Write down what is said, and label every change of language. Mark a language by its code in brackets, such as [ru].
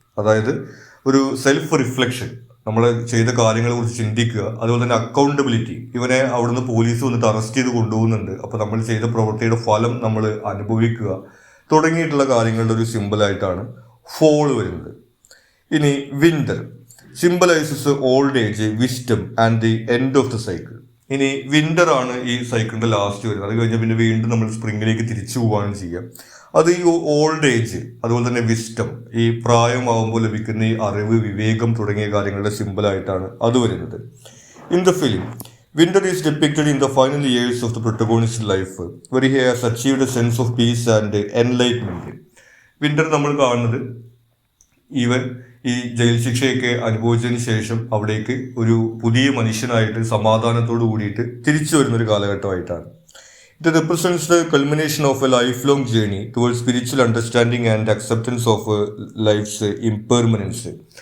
[ml] അതായത് ഒരു self reflection, നമ്മൾ ചെയ്ത കാര്യങ്ങളെ കുറിച്ച് ചിന്തിക്കുക, അതുപോലെ തന്നെ അക്കൗണ്ടബിലിറ്റി, ഇവനെ അവിടുന്ന് പോലീസ് വന്നിട്ട് അറസ്റ്റ് ചെയ്ത് കൊണ്ടുപോകുന്നുണ്ട്, അപ്പോൾ നമ്മൾ ചെയ്ത പ്രവൃത്തിയുടെ ഫലം നമ്മൾ അനുഭവിക്കുക തുടങ്ങിയിട്ടുള്ള കാര്യങ്ങളുടെ ഒരു സിമ്പിളായിട്ടാണ് ഫോൾ വരുന്നത്. [en] ഇനി winter symbolizes old age, wisdom and the end of the cycle. [ml] ഇനി വിന്റർ ആണ് ഈ സൈക്കിളിന്റെ ലാസ്റ്റ് വരുന്നത്. അത് കഴിഞ്ഞാൽ പിന്നെ വീണ്ടും നമ്മൾ സ്പ്രിങ്ങിലേക്ക് തിരിച്ചു പോവുകയാണ് ചെയ്യുക. അത് ഈ ഓൾഡ് ഏജ്, അതുപോലെ തന്നെ വിസ്റ്റം, ഈ പ്രായമാകുമ്പോൾ ലഭിക്കുന്ന ഈ അറിവ്, വിവേകം തുടങ്ങിയ കാര്യങ്ങളുടെ സിമ്പിളായിട്ടാണ് അത് വരുന്നത്. [en] In the film winter is depicted in the final years of the protagonist's life, where he has achieved a sense of peace and enlightenment. [ml] Winter നമ്മൾ കാണുന്നത് ഈവൻ ഈ ജയിൽ ശിക്ഷയൊക്കെ അനുഭവിച്ചതിന് ശേഷം അവിടേക്ക് ഒരു പുതിയ മനുഷ്യനായിട്ട് സമാധാനത്തോട് കൂടിയിട്ട് തിരിച്ചു വരുന്ന ഒരു കാലഘട്ടമായിട്ടാണ്. [en] It represents the culmination of a life long journey towards spiritual understanding and acceptance of life's impermanence.